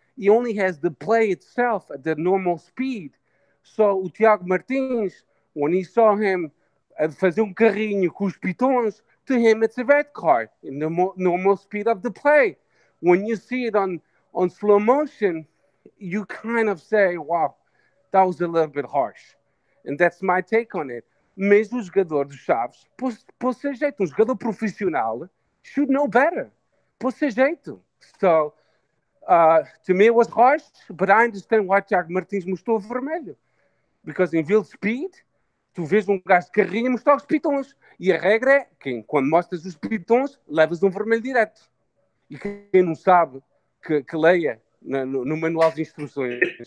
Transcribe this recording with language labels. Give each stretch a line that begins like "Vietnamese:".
English: He only has the play itself at the normal speed. So o Tiago Martins, when he saw him
Portuguese: fazer carrinho com os pitons,
English: to him it's a red card in the normal speed of the play. When you see it on slow motion, you kind of say, wow, that was a little bit harsh. And that's my take on it.
Portuguese: Mesmo o jogador dos Chaves, por ser jeito, jogador profissional,
English: should know better.
Portuguese: Por ser jeito.
English: So, to me it was harsh, but I understand why Tiago Martins
Portuguese: mostrou vermelho.
English: Because in real speed,
Portuguese: tu vês gajo de carrinho mostrar os pitons. E a regra é que quando mostras os pitons, levas vermelho direto. E quem não sabe, que leia no manual de instruções.